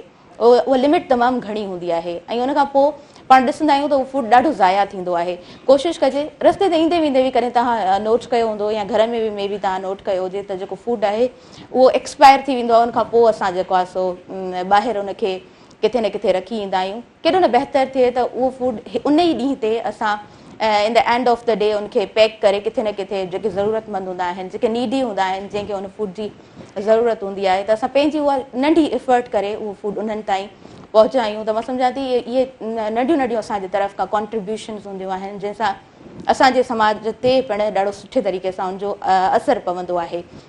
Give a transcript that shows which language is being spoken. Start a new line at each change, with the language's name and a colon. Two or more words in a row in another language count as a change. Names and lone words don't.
Sindhi: उहा लिमिट तमामु घणी हूंदी आहे ऐं उनखां पोइ पाण ॾिसंदा आहियूं त उहो फूड ॾाढो ज़ाया थींदो आहे। कोशिशि कजे रस्ते ते ईंदे वेंदे बि कॾहिं तव्हां नोट कयो हूंदो या घर में बि मे बि तव्हां नोट कयो हुजे त जेको फूड आहे उहो एक्सपायर थी वेंदो आहे। उनखां पोइ असां जेको आहे सो ॿाहिरि उनखे किथे न किथे रखी ईंदा आहियूं। केॾो न बहितरु थिए त उहो फूड उन ई ॾींहं ते असां
English: in the end of the day
Sindhi: उनखे पैक करे किथे न किथे जेके ज़रूरतमंद हूंदा आहिनि, जेके नीडी हूंदा आहिनि, जंहिंखे उन फूड जी ज़रूरत हूंदी आहे त असां पंहिंजी उहा नंढी इफर्ट करे उहो फूड उन्हनि ताईं पहुचायूं। त मां सम्झां थी इहे नंढियूं नंढियूं असांजे तरफ़ खां कॉन्ट्रीब्यूशन्स हूंदियूं आहिनि जंहिंसां असांजे समाज ते पिणु ॾाढो सुठे तरीक़े सां उनजो असरु पवंदो आहे।